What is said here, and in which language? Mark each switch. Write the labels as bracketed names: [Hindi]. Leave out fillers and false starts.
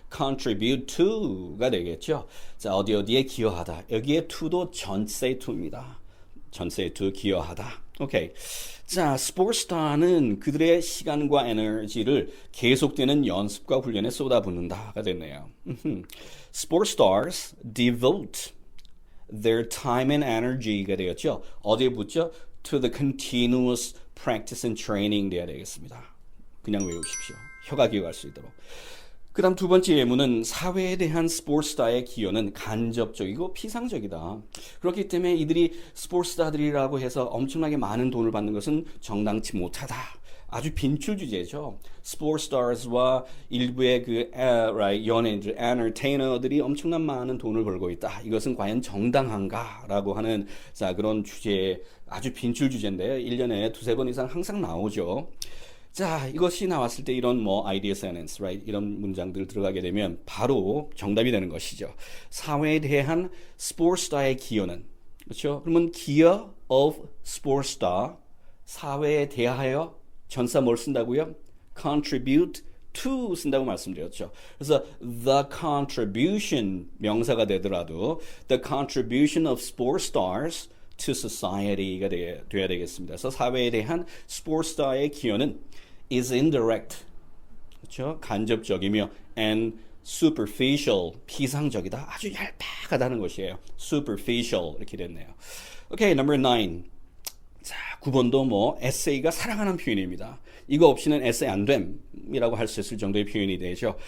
[English] contribute to [Korean] 가 되겠죠. 자, 어디에 기여하다. 여기에 to도 전세 to입니다. 전세 to 기여하다. 오케이. 자, 스포츠스타는 그들의 시간과 에너지를 계속되는 연습과 훈련에 쏟아붓는다가 됐네요. [English] Sports stars devote their time and energy가 되었죠. [Korean] 어디에 붙죠? [English] To the continuous practice and training [Korean] 돼야 되겠습니다. 그냥 외우십시오. 혀가 기억할 수 있도록. 그 다음 두 번째 예문은 사회에 대한 스포츠스타의 기여는 간접적이고 피상적이다. 그렇기 때문에 이들이 스포츠스타들이라고 해서 엄청나게 많은 돈을 받는 것은 정당치 못하다. 아주 빈출 주제죠. 스포츠스타즈와 일부의 그 연예인들, 엔터테이너들이 엄청난 많은 돈을 벌고 있다. 이것은 과연 정당한가라고 하는 자 그런 주제 아주 빈출 주제인데요. 1년에 두세 번 이상 항상 나오죠. 자, 이것이 나왔을 때 이런 [English] idea sentence, right? [Korean] 이런 문장들 들어가게 되면 바로 정답이 되는 것이죠. 사회에 대한 스포츠스타의 기여는, 그렇죠? 그러면 기여 [English] of sports star, [Korean] 사회에 대하여 전사 뭘 쓴다고요? [English] contribute to [Korean] 쓴다고 말씀드렸죠. [English] 그래서 the contribution [Korean] 명사가 되더라도 [English] the contribution of sports stars to society가 돼야 되겠습니다. [Korean] 그래서 사회에 대한 스포츠 스타의 기여는 [English] is indirect, [Korean] 그렇죠? 간접적이며 [English] and superficial, [Korean] 피상적이다. 아주 얄팍하다는 것이에요. superficial 이렇게 됐네요. [English] 오케이, number 9. [Korean] 자, 9번도 에세이가 사랑하는 표현입니다. 이거 없이는 에세이 안 됨이라고 할 수 있을 정도의 표현이 되죠.